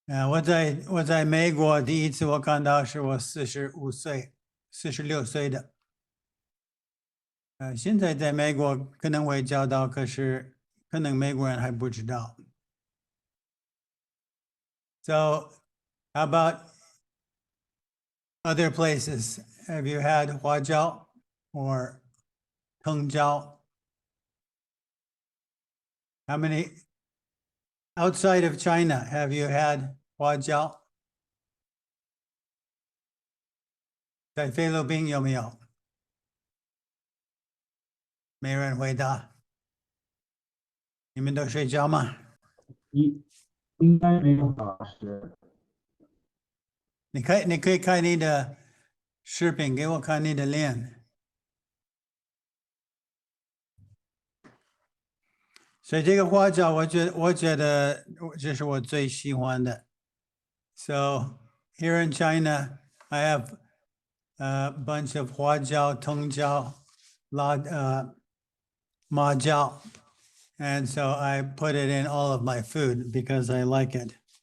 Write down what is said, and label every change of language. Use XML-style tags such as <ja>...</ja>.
<zh>我在美国第一次我看到是我46岁的。现在在美国可能会教到，可是可能美国人还不知道。</zh> <en>So, how about other places? Have you had 花椒 or 藤椒? How many outside of China have you had 花椒？</en> <zh>在菲律宾有没有？没人回答。你们都睡觉吗？应该没有老师。你可以看你的视频，给我看你的脸。所以这个花椒，我觉得这是我最喜欢的。</zh> <en>So here in China, I have a bunch of 花椒、藤椒、麻椒, and so I put it in all of my food because I like it.</en>